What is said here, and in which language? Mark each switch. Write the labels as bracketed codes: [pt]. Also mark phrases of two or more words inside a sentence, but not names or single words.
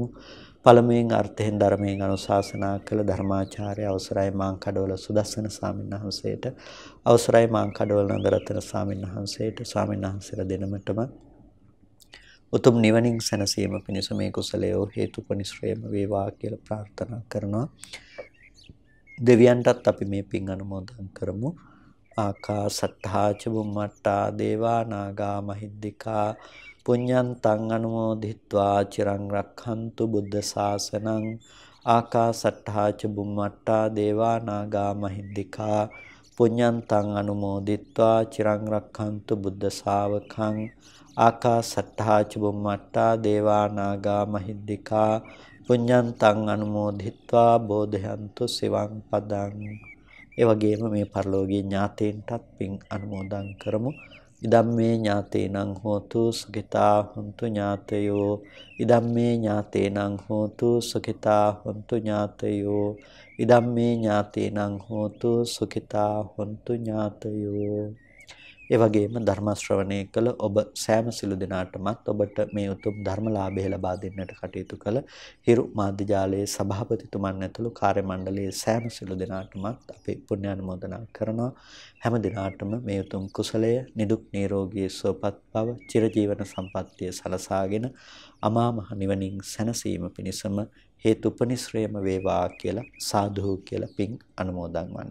[si] පළමුවෙන් අර්ථයෙන් ධර්මයෙන් අනුශාසනා කළ ධර්මාචාර්ය අවසරයි මාංකඩවල සුදස්සන ස්වාමීන් වහන්සේට, අවසරයි මාංකඩවල නන්දරතන ස්වාමීන් වහන්සේට, ස්වාමීන් වහන්සේලා දෙනමටම උතුම් නිවනින් සැනසීම පිණිස මේ කුසලය හේතුපනිශ්‍රේම වේවා කියලා ප්‍රාර්ථනා කරනවා. දෙවියන්ටත් අපි මේ පින් අනුමෝදන් කරමු. [pi] ආකාසට්ඨා ච බුම්මට්ටා දේවා නාග මහිද්దికා පුඤ්ඤන්තං අනුමෝදිත්වා චිරං රක්ඛන්තු බුද්ධ ශාසනං. ආකාසට්ඨා ච බුම්මට්ටා දේවා නාග මහිද්దికා පුඤ්ඤන්තං අනුමෝදිත්වා චිරං රක්ඛන්තු බුද්ධ ශාවකං. ආකාසට්ඨා ච බුම්මට්ටා දේවා නාග මහිද්దికා පුඤ්ඤන්තං අනුමෝදිත්වා බෝධයන්තු සිවං පදං. [si] ඒ වගේම මේ පරලෝකීය ඥාතීන්ටත් පින් අනුමෝදන් කරමු. [pi] ඉදම්මේ ඥාතේනං හෝතු සුඛිතා හොන්තු ඥාතයෝ. ඉදම්මේ ඥාතේනං හෝතු සුඛිතා හොන්තු ඥාතයෝ. ඉදම්මේ ඥාතේනං හෝතු සුඛිතා හොන්තු ඥාතයෝ. [si] ඒ වගේම ධර්ම ශ්‍රවණය කළ ඔබ සෑම සිළු දෙනාටමත් ඔබට මේ උතුම් ධර්මලාභය ලබා දෙන්නට කටයුතු කළ හිරු මාධ්‍ය ජාලයේ සභාපතිතුමන් ඇතුළු කාර්ය මණ්ඩලයේ සෑම සිළු දෙනාටමත් අපි පුණ්‍ය අනුමෝදනා කරනවා. හැම දිනාටම මේ උතුම් කුසලය නිදුක් නිරෝගී සුවපත් බව චිරජීවන සම්පන්නිය සලසාගෙන අමා මහ නිවනින් සැනසීම පිණිසම හේතුපනිශ්‍රේම වේවා කියලා සාදු කියලා පින් අනුමෝදන් වන්න.